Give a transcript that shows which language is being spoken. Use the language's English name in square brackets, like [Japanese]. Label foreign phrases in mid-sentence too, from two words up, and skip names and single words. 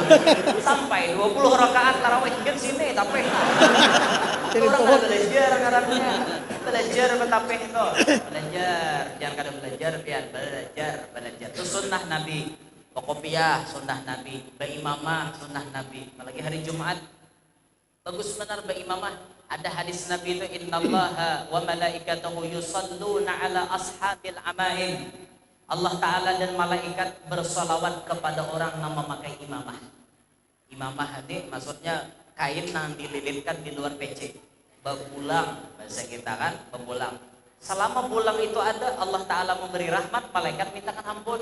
[Banjar] Sampai 20 rakaat taraweh ke sini tapi orang kada belajar ngarannya. Belajar betapih itu. Belajar, jangan kada belajar pian belajar. Itu sunnah Nabi. Kopiah sunnah Nabi, beimamah sunnah Nabi. Apalagi hari Jumat bagus benar beimamah. Ada hadis Nabi itu [Arabic] إن الله وملائكته يصلون على أصحاب العمائم. [Banjar] Allah Ta'ala dan malaikat bersalawat kepada orang yang memakai imamah. Imamah ini maksudnya kain yang dililitkan di luar peci. Bebulang bahasa kita kan, bebulang. Selama bulang itu ada, Allah Ta'ala memberi rahmat, malaikat mintakan ampun.